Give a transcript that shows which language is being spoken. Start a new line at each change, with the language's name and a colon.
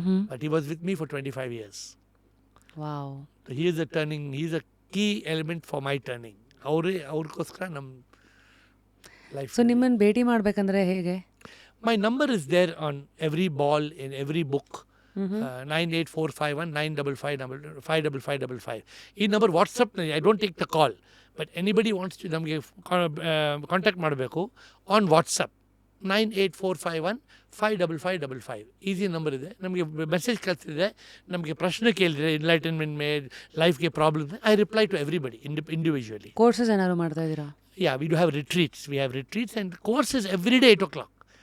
English: But he was with me for 25 years. Wow. So he is a key element for my turning.
Kannada: ಅವ್ರಿಗೋಸ್ಕರ ನಮ್ಮ life. So ನಿಮ್ಮನ್ನು ಭೇಟಿ ಮಾಡಬೇಕಂದ್ರೆ ಹೇಗೆ?
English: My number is there on every ball in every book. 98451 9555555. ಈ number ವಾಟ್ಸಪ್ನಲ್ಲಿ. I don't take the call, but anybody wants to
Kannada: ನಮಗೆ contact ಮಾಡಬೇಕು
English: On WhatsApp.
Kannada: 98451 55555 easy number ಇದೆ. ನಮಗೆ ಮೆಸೇಜ್ ಕಳಿಸಿದ್ರೆ, ನಮಗೆ ಪ್ರಶ್ನೆ ಕೇಳಿದರೆ, enlightenment ಲೈಫ್ಗೆ problem,
English: I reply to everybody individually.
Kannada: Courses ಏನಾದ್ರು ಮಾಡ್ತಾ ಇದ್ದೀರಾ?
English: Yeah, we do have retreats. We have retreats and courses every day 8 o'clock.